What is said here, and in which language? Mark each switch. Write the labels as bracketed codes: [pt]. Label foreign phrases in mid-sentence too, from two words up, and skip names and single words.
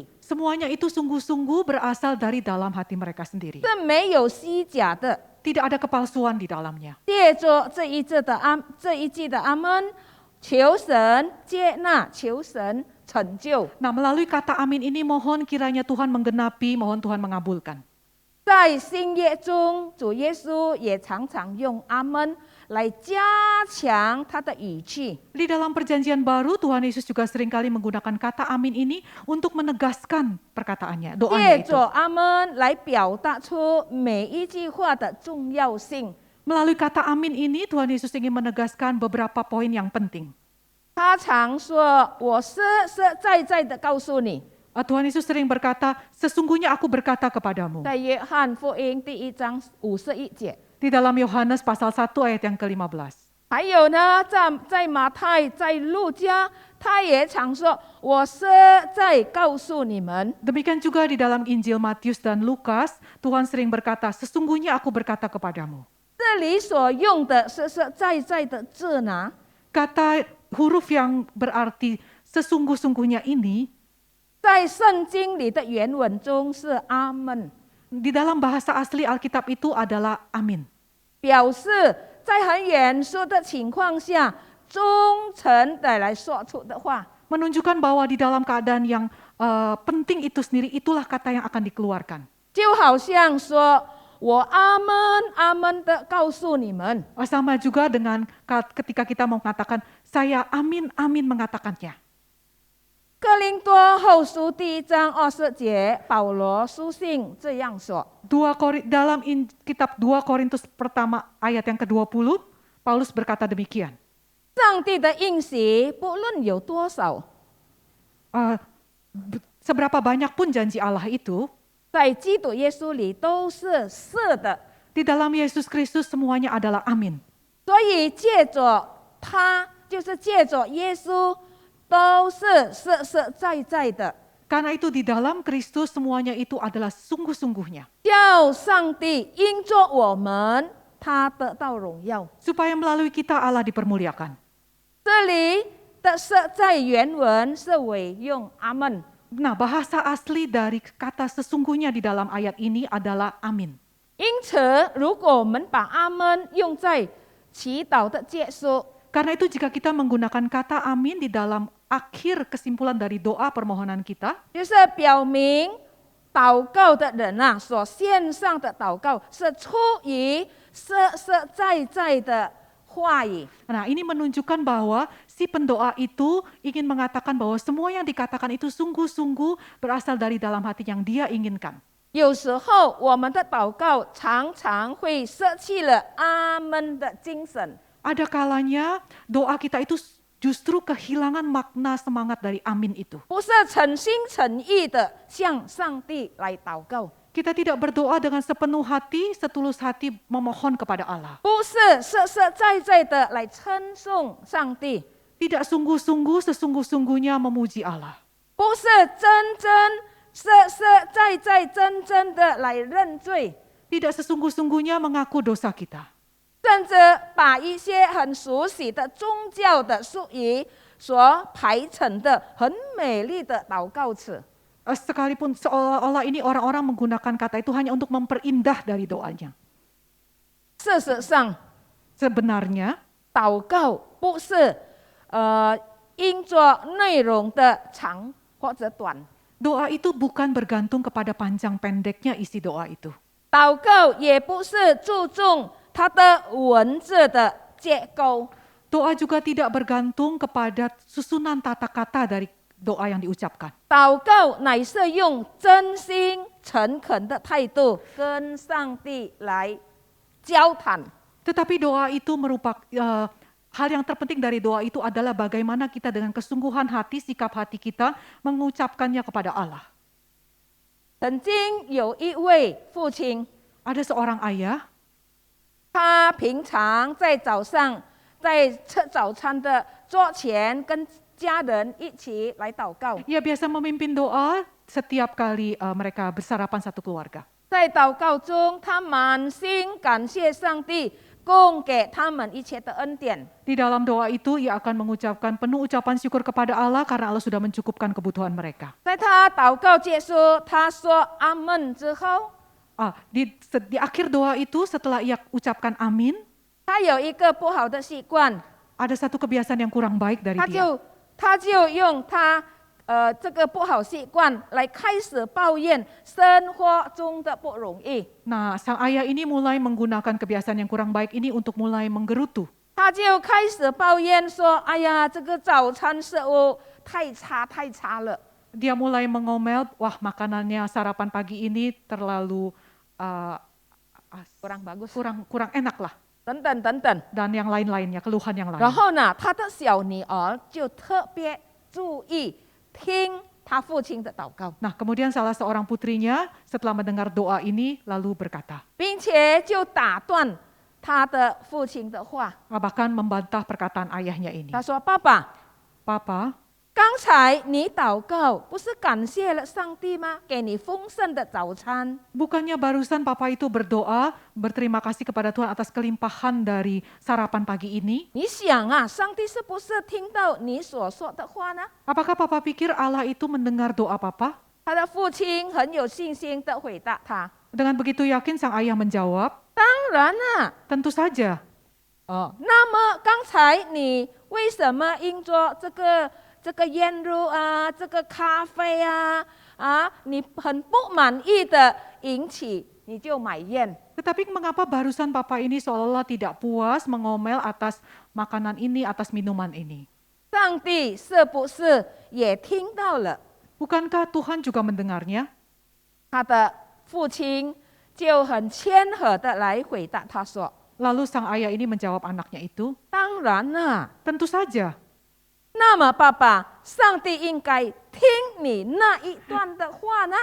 [id] semuanya itu sungguh-sungguh berasal dari dalam hati mereka sendiri. [zh] 是没有虚假的。 [id] Tidak ada kepalsuan di dalamnya. [zh] 借着这一句的阿门，求神接纳，求神成就。 [id] Nah, melalui kata amin ini mohon kiranya Tuhan menggenapi, mohon Tuhan mengabulkan. [zh] 在新约中，主耶稣也常常用阿门来加强他的语气。 [id] Di dalam perjanjian baru, Tuhan Yesus juga seringkali menggunakan kata amin ini untuk menegaskan perkataannya, doanya [zh] 借 [id] itu. [zh] 着阿门来表达出每一句话的重要性。 [id] Melalui kata amin ini, Tuhan Yesus ingin menegaskan beberapa poin yang penting. [zh] 他常说：“我实实在在的告诉你。” [id] Tuhan Yesus sering berkata, sesungguhnya aku berkata kepadamu. [zh] 在约翰福音第1章51节。 [id] Di dalam Yohanes pasal 1 ayat yang ke-15. [zh] 还有呢，在马太、在路加，他也常说：“我实在告诉你们。” [id] Demikian juga di dalam Injil Matius dan Lukas, Tuhan sering berkata, sesungguhnya aku berkata kepadamu. [zh] 这里所用的实实在在的字呢， [id] Kata huruf yang berarti sesungguh-sungguhnya ini, [zh] 在圣经里的原文中是阿门， [id] di dalam bahasa asli Alkitab itu adalah amin. [zh] 表示在很严肃的情况下，忠诚的来说出的话。 [id] Menunjukkan bahwa di dalam keadaan yang penting itu sendiri, itulah kata yang akan dikeluarkan. [zh] 就好像说：“我阿门阿门的告诉你们。” [id] Sama juga dengan ketika kita mau mengatakan, saya amin amin mengatakannya. [zh] 哥林多后书第1章20节，保罗书信这样说。 [id] Dalam kitab 2 Korintus pertama ayat yang ke-20, Paulus berkata demikian. [zh] 上帝的应许不论有多少， [id] Seberapa banyak pun janji Allah itu, [zh] 在基督耶稣里都是是的。 [id] di dalam Yesus Kristus semuanya adalah amin. [zh] 所以借着他，就是借着耶稣，都是实实在在的， [id] Karena itu di dalam Kristus semuanya itu adalah sungguh-sungguhnya. [zh] 叫上帝因着我们，他得到荣耀。 [id] Supaya melalui kita Allah dipermuliakan. [zh] 这里的实在原文是委用阿门。 [id] Nah, bahasa asli dari kata sesungguhnya di dalam ayat ini adalah amin. [zh] 因此，如果我们把阿门用在祈祷的结束， [id] Karena itu jika kita menggunakan kata amin di dalam akhir kesimpulan dari doa permohonan kita, [zh] 就是表明祷告的人啊，所献上的祷告是出于实实在在的话语。 [id] nah ini menunjukkan bahwa si pendoa itu ingin mengatakan bahwa semua yang dikatakan itu sungguh-sungguh berasal dari dalam hati yang dia inginkan. [zh] 有时候我们的祷告常常会失去了阿门的精神。 [id] Ada kalanya doa kita itu justru kehilangan makna semangat dari amin itu. [zh] 不是诚心诚意的向上帝来祷告， [id] Kita tidak berdoa dengan sepenuh hati, setulus hati memohon kepada Allah. [zh] 不是实实在在的来称颂上帝， [id] Tidak sungguh-sungguh, sesungguh-sungguhnya memuji Allah. [zh] 不是真实实在在真正的来认罪， [id] Tidak sesungguh-sungguhnya mengaku dosa kita. [zh] 甚至把一些很熟悉的宗教的术语所排成的很美丽的祷告词。 [id] Sekalipun seolah-olah ini orang-orang menggunakan kata itu hanya untuk memperindah dari doanya. [zh] 事实上， [id] Sebenarnya [zh] 祷告不是因着内容的长或者短， [id] doa itu bukan bergantung kepada panjang pendeknya isi doa itu. [zh] 祷告也不是注重它的文字的结构。 [id] Doa juga tidak bergantung kepada susunan tata kata dari doa yang diucapkan. [zh] 祷告乃是用真心诚恳的态度跟上帝来交谈。 [id] Tetapi doa itu merupakan hal yang terpenting dari doa itu adalah bagaimana kita dengan kesungguhan hati, sikap hati kita mengucapkannya kepada Allah. [zh] 曾经有一位父亲， [id] Ada seorang ayah, [zh] 他平常在早上在吃早餐的桌前跟家人一起来祷告。 [id] ia biasa memimpin doa setiap kali mereka bersarapan satu keluarga. [zh] 在祷告中，他满心感谢上帝供给他们一切的恩典。 [id] Di dalam doa itu ia akan mengucapkan penuh ucapan syukur kepada Allah karena Allah sudah mencukupkan kebutuhan mereka. [zh] 在他祷告结束，他说阿门之后， [id] Di akhir doa itu setelah ia ucapkan amin, [zh] 他有一个不好的习惯， [id] ada satu kebiasaan yang kurang baik dari dia. [zh] 他就用他这个不好习惯，来开始抱怨生活中的不容易。 [id] Nah, sang ayah ini mulai menggunakan kebiasaan yang kurang baik ini untuk mulai menggerutu. [zh] 他就开始抱怨说：“哎呀，这个早餐食物太差了。” [id] Dia mulai mengomel, wah makanannya sarapan pagi ini terlalu kurang bagus， kurang enak lah. [zh] 等等。 [id] Dan yang lain-lainnya, keluhan yang lain. [zh] 然后呢，他的小女儿就特别注意听他父亲的祷告， [id] Nah, kemudian salah seorang putrinya setelah mendengar doa ini lalu berkata, [zh] 并且就打断他的父亲的话。 [id] bahkan membantah perkataan ayahnya ini. [zh] 他说：“爸爸， [id] Papa, [zh] 刚才你祷告不是感谢了上帝吗？给你丰盛的早餐。 [id] bukannya barusan papa itu berdoa, berterima kasih kepada Tuhan atas kelimpahan dari sarapan pagi ini? [zh] 你想啊，上帝是不是听到你所说的话呢？” [id] Apakah papa pikir Allah itu mendengar doa papa? [zh] 他的父亲很有信心的回答他 [id] Dengan begitu yakin sang ayah menjawab, [zh] 当然啦。 [id] tentu saja. [zh] 那么刚才你为什么因着这个腌肉啊，这个咖啡啊，你很不满意的引起，你就埋怨？ [id] Tetapi mengapa barusan papa ini seolah-olah tidak puas mengomel atas makanan ini, atas minuman ini? [zh] 上帝是不是也听到了？ [id] Bukankah Tuhan juga mendengarnya? [zh] 他的父亲就很谦和的来回答他说 [id] Lalu sang ayah ini menjawab anaknya itu, [zh] 当然啦。 [id] tentu saja. [zh] 那么爸爸，上帝应该听你那一段的话呢？